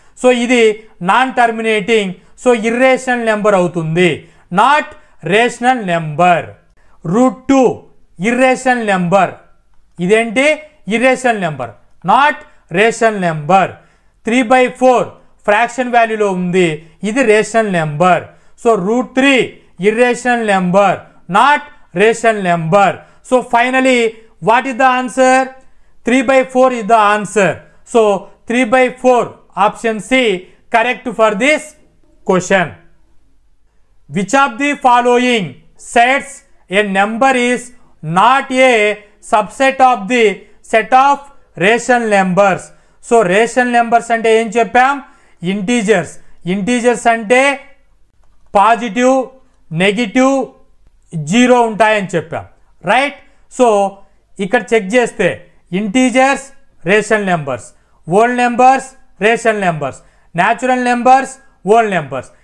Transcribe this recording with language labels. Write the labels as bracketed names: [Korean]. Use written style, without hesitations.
[Telugu] So ఇది non terminating, so irrational number అవుతుంది, not rational number. √2 irrational number, ఇదేంటి? Irrational number, not rational number. 3/4 fraction వాల్యూలో ఉంది, ఇది rational number. So √3 irrational number, not rational number. [English] So finally what is the answer? 3/4 is the answer. So 3/4 option C correct for this question. Which of the following sets a number is not a subset of the set of rational numbers? [Telugu] So rational numbers అంటే ఏం చెప్పాం? Integers. Integers అంటే positive, negative, zero ఉంటాయని చెప్పాం, right? So ఇక్కడ check చేస్తే integers rational numbers, whole numbers rational numbers, natural numbers whole numbers.